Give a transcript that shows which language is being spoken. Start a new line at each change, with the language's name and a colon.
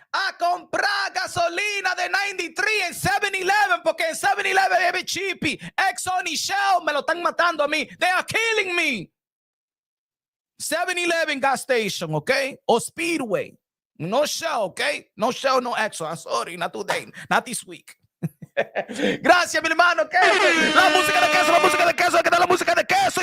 Spanish: A comprar gasolina de 93 en 7-Eleven, porque en 7-Eleven es
English: cheapy.
Spanish: Exxon y Shell me lo están matando a mí.
English: They are killing me. 7-Eleven gas station, okay? Or Speedway. No Shell, okay? No Shell, no Exxon. I'm sorry, not today, not this week.
Spanish: Gracias, mi hermano. La música de queso, la música de queso, que la música de queso.